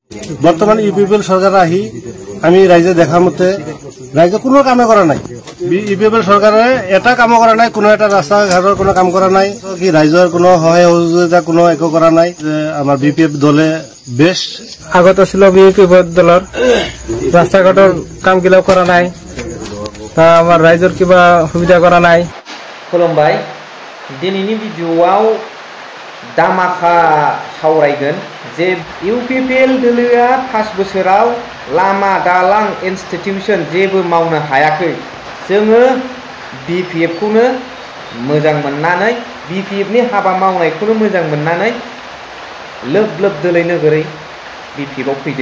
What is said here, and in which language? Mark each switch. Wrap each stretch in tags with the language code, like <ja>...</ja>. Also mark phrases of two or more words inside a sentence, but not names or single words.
<as>বর্তমান ইউপিপিএল সরকার আহি আমি রাইজে দেখা মতে রাইজে কোনো কামে করা নাই। ইউপিপিএল সরকারে এটা কাম করা নাই, কোনো এটা রাস্তা ঘাটৰ কোনো কাম করা নাই, কি রাইজৰ কোনো সহায় সহযোগিতা কোনো একো করা নাই। আমার বিপিএফ দলে বেশ আগত ছিল বিপিএফ দলৰ রাস্তা ঘাটৰ কাম গিলা করা নাই, তা আমার রাইজৰ কিবা সুবিধা করা নাই।</as> <brx>खुलुमबाय, दिनैनि भिडिअआव दामाखा सावरायगोन जे इउपिपिएल दोलोआ 5 बोसोराव लामा दालां इन्स्टिटिउसन जेबो मावनो हायाखै। जोङो बिपिएफ खौनो मोजां मोननानै बिपिएफ नि हाबा मावनायखौनो मोजां मोननानै लोब लोब दोलै नोगोरै बिपिएफ आव फैदों।</brx>